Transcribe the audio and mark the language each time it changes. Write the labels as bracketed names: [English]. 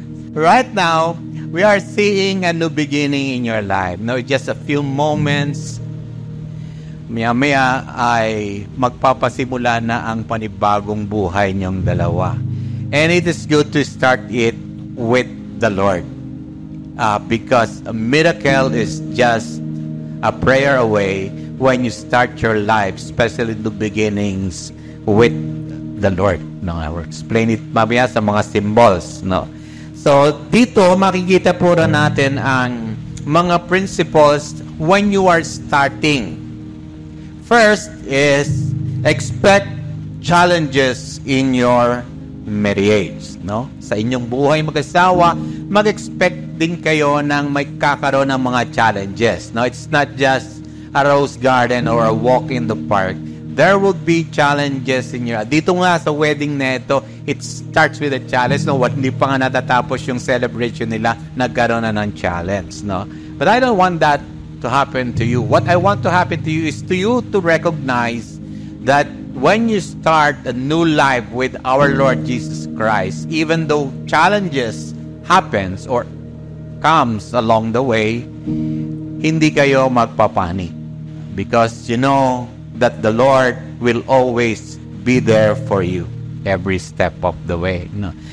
[English] Right now, we are seeing a new beginning in your life. No, just a few moments, [Filipino] maya-maya ay magpapasimula na ang panibagong buhay niyong dalawa. [English] And it is good to start it with the Lord. Because a miracle is just a prayer away when you start your life, especially the beginnings with the Lord. No, I will explain it [Filipino] mamaya sa mga [English] symbols. No? So, [Filipino] dito makikita po na natin ang [English] mga principles when you are starting. First is expect challenges in your marriage, no? [Filipino] Sa inyong buhay mag-asawa, mag-expect din kayo ng may kakaroon ng mga challenges, no? [English] It's not just a rose garden or a walk in the park. There will be challenges in your... [Filipino] Dito nga sa wedding na ito, [English] it starts with a challenge, no? [Filipino] Hindi pa nga natatapos yung celebration nila, nagkaroon na ng challenge, no? [English] But I don't want that to happen to you. What I want to happen to you is to you to recognize that when you start a new life with our Lord Jesus Christ, even though challenges happens or comes along the way, [Filipino] hindi kayo magpapanik, [English] because you know that the Lord will always be there for you every step of the way. No?